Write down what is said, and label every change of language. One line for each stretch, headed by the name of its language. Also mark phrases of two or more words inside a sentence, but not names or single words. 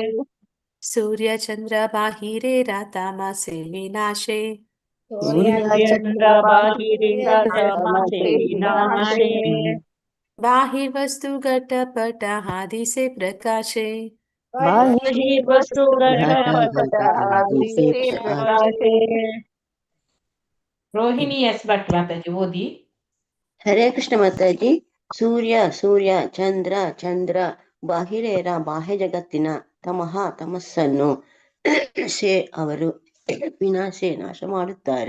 Bangla: সূর্য চন্দ্র বাহিরের তামসে বিনাশে. সূর্য চন্দ্র বাহিরের তামসে বিনাশে বাহির্বস্তু ঘটপট আদিসে প্রকাশে. বহির্বস্তু ঘটপট আদিসে প্রকাশে.
Kannada: ರೋಹಿಣಿ ಎಸ್ ಭಟ್ ಮಾತಾಜಿ ಓದಿ. ಹರೇ ಕೃಷ್ಣ ಮಾತಾಜಿ. ಸೂರ್ಯ ಚಂದ್ರ ಬಾಹಿರೇರ ಬಾಹ್ಯ ಜಗತ್ತಿನ ತಮಸ್ಸನ್ನು ಅವರು ವಿನಾಶೆ ನಾಶ ಮಾಡುತ್ತಾರೆ.